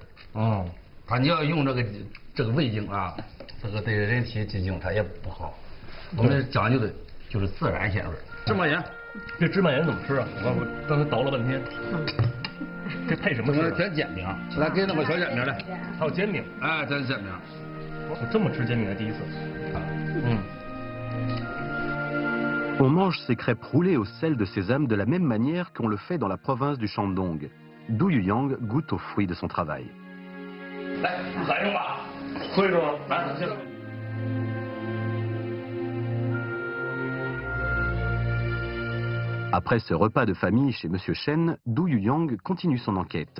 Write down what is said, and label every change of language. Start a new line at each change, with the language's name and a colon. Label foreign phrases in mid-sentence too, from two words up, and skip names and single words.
Chinese: 哦，你要用这个味精啊，这个对人体进行它也不好。我们讲究的就是自然鲜味儿。芝麻盐，这芝麻盐怎么吃啊？我刚才倒了半天。这配什么吃？填煎饼，来给那个小煎饼来。还有煎饼。哎，这是煎饼。我这么吃煎饼还第一次。
French: On mange ces crêpes roulées au sel de sésame de la même manière qu'on le fait dans la province du Shandong. Du Yuyang goûte aux fruits de son travail. Après ce repas de famille chez Monsieur Chen, Du Yuyang continue son enquête.